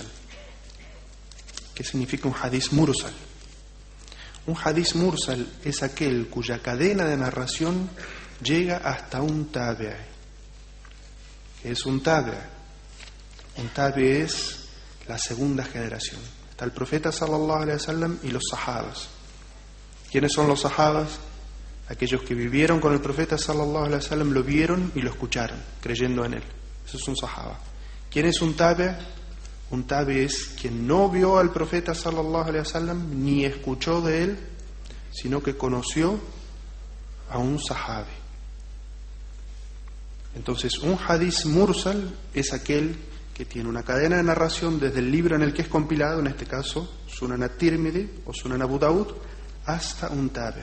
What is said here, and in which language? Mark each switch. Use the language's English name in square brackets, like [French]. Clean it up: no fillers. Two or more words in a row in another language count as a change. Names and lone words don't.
[Spanish] ¿Qué significa un hadiz mursal? Un hadiz mursal es aquel cuya cadena de narración llega hasta un tabi'. ¿Qué es un tabi'? Un tabi' es la segunda generación. Está el profeta [Arabic] صلى الله عليه وسلم [Spanish] y los sahabas. ¿Quiénes son los sahabas? Aquellos que vivieron con el profeta [Arabic] صلى الله عليه وسلم, [Spanish] lo vieron y lo escucharon, creyendo en él. Eso es un sahaba. ¿Quién es un tabi'? Un tabi' es quien no vio al profeta [Arabic] صلى الله عليه وسلم [Spanish] ni escuchó de él, sino que conoció a un sahabi. Entonces, un hadiz mursal es aquel que tiene una cadena de narración desde el libro en el que es compilado, en este caso Sunan at-Tirmidhi o Sunan Abu Dawud, hasta un tabi'.